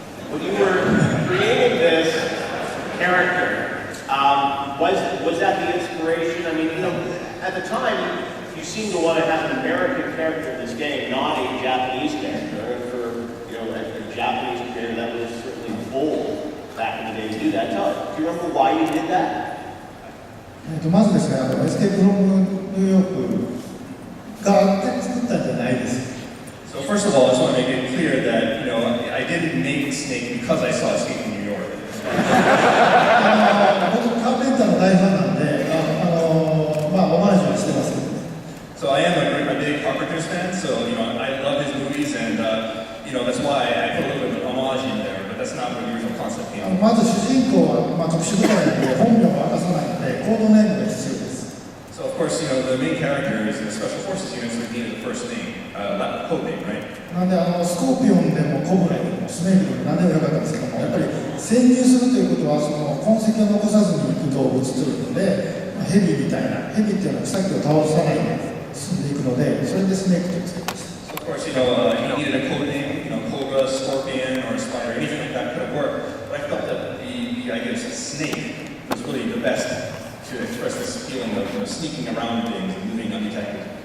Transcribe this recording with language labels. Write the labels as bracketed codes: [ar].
[en] When you were creating this character, was that the inspiration? I mean, at the time, you seemed to want to have an American character in this game, not a Japanese character. For a Japanese character, that was certainly bold back in the day to do that. Do you remember why you did that? [ja] まずですね、エスケープフロムニューヨークがあって作ったんじゃないです。 [en] So first of all, I just want to make it clear that I didn't make Snake because I saw Escape from New York. [ja] 僕カーペンターの大ファンなんで、オマージュはしてます。 [en] So I am a big Carpenter's fan, so I love his movies, and that's why I put a little bit of homage in there. That's not where the original concept came from. [ja] まず主人公は特殊部隊なので本名を明かさないのでコードネームが必要です。 [en] So of course, the main character is in the special forces unit, so we needed the first name, code name, right? [ja] なんでスコーピオンでもコブラでもスネークでも何でもよかったんですけども、やっぱり潜入するということはその痕跡を残さずに行く動物ということで、ヘビみたいなヘビっていうのは草木を倒さないで進んでいくので、それでスネークとつけました。 [en] So of course, you needed a code name, Cobra, Scorpion, or Spider, anything like that could have worked. But I felt that the idea of snake was really the best to express this feeling of sneaking around things and moving undetected.